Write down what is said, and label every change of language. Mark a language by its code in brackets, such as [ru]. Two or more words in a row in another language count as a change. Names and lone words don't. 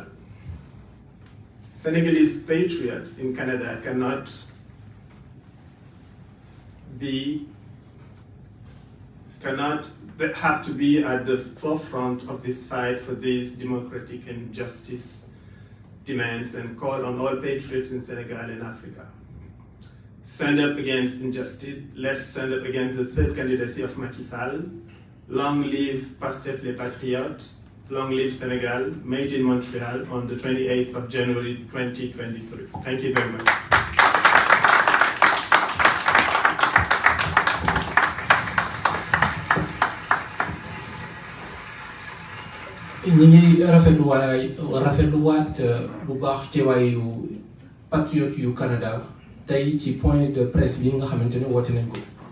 [en] Senegalese patriots in Canada cannot have to be at the forefront of this fight for these democratic and justice demands, and call on all patriots in Senegal and Africa. Stand up against injustice. Let's stand up against the third candidacy of Macky Sall. Long live PASTEF les Patriotes. Long live Senegal. Made in Montreal on the 28th of January 2023. Thank you very much. [wo] ñi ngi rafetluwaat bu baax teewaayu patriote yu Canada tey ci [fr] point de presse [wo] bi nga xamante ne woote nañ ko